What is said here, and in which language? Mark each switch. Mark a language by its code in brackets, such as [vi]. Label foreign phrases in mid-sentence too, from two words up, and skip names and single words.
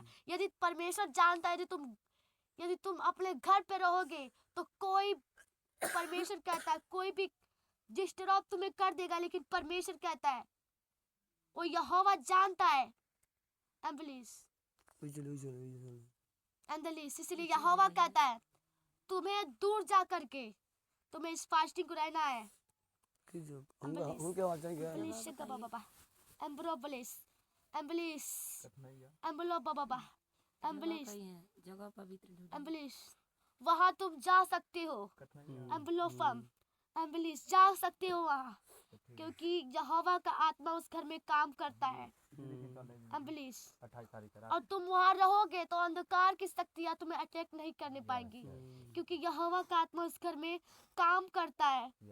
[hi] यदि परमेश्वर जानता है यदि तुम अपने घर पे रहोगे तो कोई परमेश्वर कहता है कोई भी डिस्टर्ब तुम्हें कर देगा, लेकिन परमेश्वर कहता है वो यहोवा जानता है एम्बलिश एंडलिस। इसलिए यहोवा कहता है तुम्हें दूर जा करके तुम्हें इस फास्टिंग को रहना है एम्बलिश बाबा एम्ब्रोबलिस एम्बलिश एम्बलो बाबा एम्बलिश जगह पवित्र एम्बलिश वहाँ तुम जा सकते हो एम्बलोफम एम्बलिश जा सकते हो वहाँ क्योंकि यहोवा का आत्मा उस घर में काम करता है एम्बलिश। और तुम वहाँ रहोगे तो अंधकार की शक्तियाँ तुम्हें अटैक नहीं करने पाएंगी क्योंकि यहोवा का आत्मा उस घर में काम करता है।